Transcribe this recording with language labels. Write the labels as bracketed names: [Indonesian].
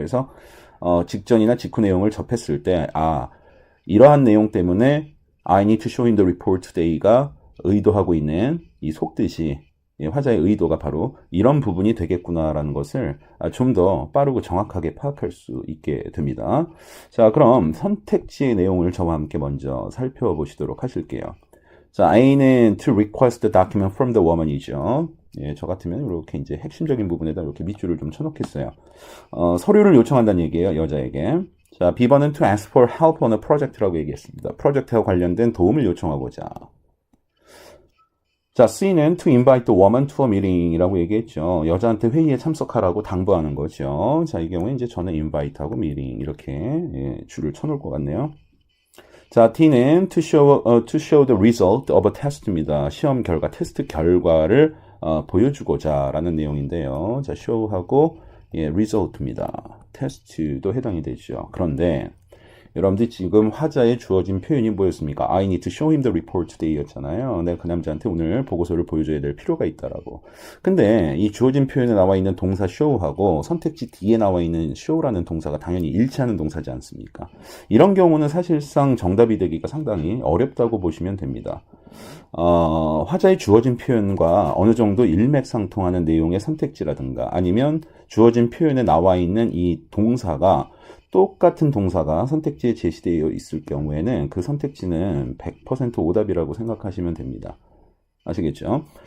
[Korean] 그래서 직전이나 직후 내용을 접했을 때 이러한 내용 때문에 [English] I need to show him the report today [Korean] 가 의도하고 있는 이 속뜻이 화자의 의도가 바로 이런 부분이 되겠구나라는 것을 좀 더 빠르고 정확하게 파악할 수 있게 됩니다. 자, 그럼 선택지의 내용을 저와 함께 먼저 살펴보시도록 하실게요. [English] 자, A는 to request the document from the woman이죠. [Korean] 예, 저 같으면 이렇게 이제 핵심적인 부분에다 이렇게 밑줄을 좀 쳐놓겠어요. 서류를 요청한다는 얘기예요, 여자에게. [English] 자, B번은 to ask for help on a project [Korean] 라고 얘기했습니다. 프로젝트와 관련된 도움을 요청하고자. [English] 자, C는 to invite the woman to a meeting [Korean] 이라고 얘기했죠. 여자한테 회의에 참석하라고 당부하는 거죠. 자, 이 경우에 이제 저는 invite하고 meeting 이렇게 줄을 쳐놓을 것 같네요. [English] 자, T는 to show the result of a test입니다. [Korean] 시험 결과, 테스트 결과를 보여주고자 라는 내용인데요. 자, show하고 result입니다. 테스트도 해당이 되죠. 그런데 여러분들이 지금 화자에 주어진 표현이 뭐였습니까? [English] I need to show him the report today [Korean] 였잖아요. 내가 그 남자한테 오늘 보고서를 보여줘야 될 필요가 있다라고. 근데 이 주어진 표현에 나와 있는 동사 show하고 선택지 D에 나와 있는 show라는 동사가 당연히 일치하는 동사지 않습니까? 이런 경우는 사실상 정답이 되기가 상당히 어렵다고 보시면 됩니다. 화자에 주어진 표현과 어느 정도 일맥상통하는 내용의 선택지라든가 아니면 주어진 표현에 나와 있는 이 동사가 똑같은 동사가 선택지에 제시되어 있을 경우에는 그 선택지는 100% 오답이라고 생각하시면 됩니다. 아시겠죠?